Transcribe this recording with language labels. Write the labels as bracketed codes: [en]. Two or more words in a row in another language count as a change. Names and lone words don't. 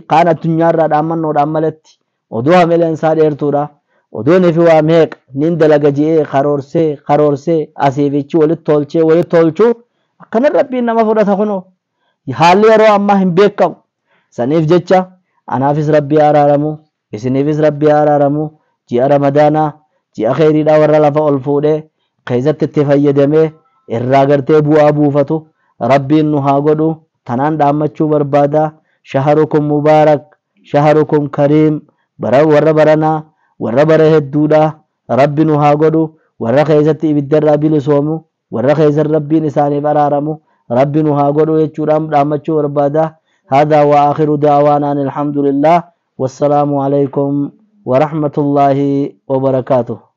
[om] kaan addunyaarraa dhaammannoodhaan malatti odoo hameleen isaa dheertuudha odoo nefi waa meeqa nin dalaga ji'ee karoorsee asiifichi walitti tolchuu akkana rabbiin nama fudhata kunoo haalli yeroo ammaa hin beekamu saniif jecha anaafis rabbii araaramu isiniifis rabbii araaramu ji'a ramadaanaa ji'a khayriidhaa warra lafa ol fuudhee keessatti itti fayyadamee irraa gartee bu'aa buufatu rabbiin nu haa godhu tanaan dhaammachuu barbaada. [ar] شهركم مبارك شهركم كريم [om] warra baranaa warra bara hedduudha rabbi nu haa godhu warra keessatti ibiddarraa bilisoomu warra keessatti rabbiin isaaniif araaramu rabbi nu haa godhu jechuudhaan dhaammachuu barbaada. [ar] هذا وآخر دعوانا الحمد لله والسلام عليكم ورحمة الله وبركاته.